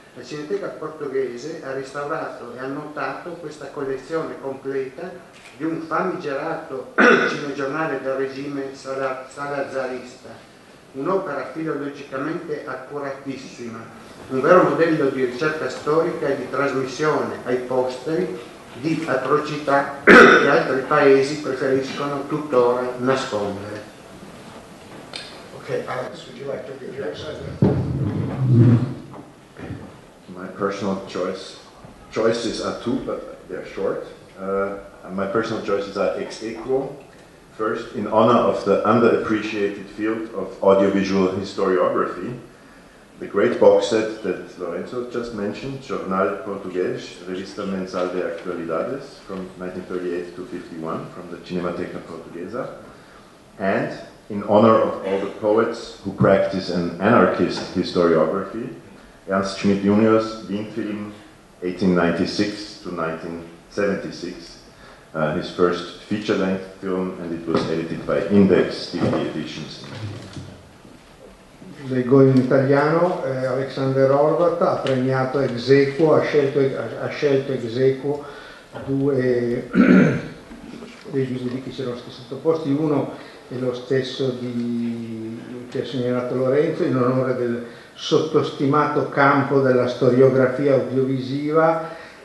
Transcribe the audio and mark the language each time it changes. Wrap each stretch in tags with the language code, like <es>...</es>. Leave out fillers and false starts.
<it>La Cineteca Portoghese ha restaurato e annotato questa collezione completa di un famigerato cinegiornale del regime salazarista, un'opera filologicamente accuratissima, un vero modello di ricerca storica e di trasmissione ai posteri di atrocità che altri paesi preferiscono tuttora nascondere.</it> <en>Okay, Alex, would you like to give yours? My personal choices are 2, but they're short. My personal choices are ex aequo. First, in honor of the underappreciated field of audiovisual historiography, the great box set that Lorenzo just mentioned, Jornal Português, Revista Mensal de Actualidades, from 1938 to 51, from the Cinemateca Portuguesa, and in honor of all the poets who practice an anarchist historiography, Ernst Schmidt Junior's Wienfilm, 1896 to 1976, his first feature-length film, and it was edited by Index DVD Editions.</en> <it>Leggo in italiano. Alexander Horvath ha premiato ex aequo, ha scelto ex aequo 2 dei DVD che ci erano stati sottoposti. Uno è lo stesso che ha segnalato Lorenzo, in onore del sottostimato campo della storiografia audiovisiva.</it>